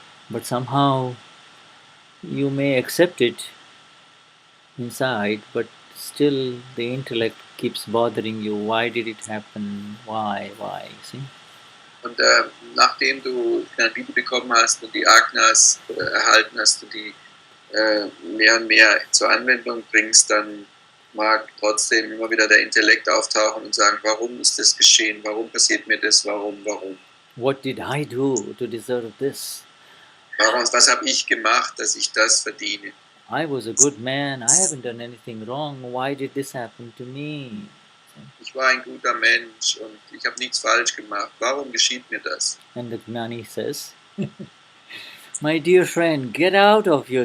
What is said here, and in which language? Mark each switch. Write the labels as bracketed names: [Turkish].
[English] But somehow you may accept it inside, but still the intellect keeps bothering you. Why did it happen? Why? See? [German] Und nachdem du Gnani bekommen hast und die Agnas erhalten hast und die mehr und mehr zur Anwendung bringst, dann mag trotzdem immer wieder der Intellekt auftauchen und sagen, warum ist das geschehen? Warum passiert mir das? Warum? [English] What did I do to deserve this? [German] Was habe ich gemacht, dass ich das verdiene? [English] I was a good man. I haven't done anything wrong. Why did this happen to me? [German] Ich war ein guter Mensch und ich habe nichts falsch gemacht. Warum geschieht mir das? [English] And the Gnani says, my dear friend, get out of you.